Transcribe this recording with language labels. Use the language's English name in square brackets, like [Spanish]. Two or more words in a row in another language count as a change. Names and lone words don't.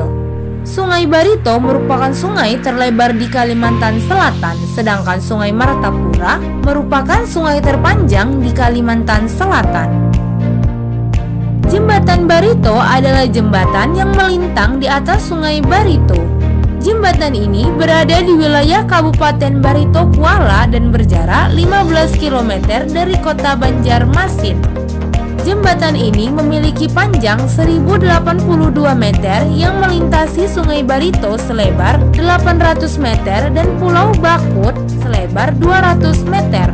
[Indonesian] Sungai Barito merupakan sungai terlebar di Kalimantan Selatan, sedangkan Sungai Martapura merupakan sungai terpanjang di Kalimantan Selatan. Jembatan Barito adalah jembatan yang melintang di atas Sungai Barito. Jembatan ini berada di wilayah Kabupaten Barito Kuala dan berjarak 15 km dari kota Banjarmasin. Jembatan ini memiliki panjang 1082 meter yang melintasi Sungai Barito selebar 800 meter dan Pulau Bakut selebar 200 meter.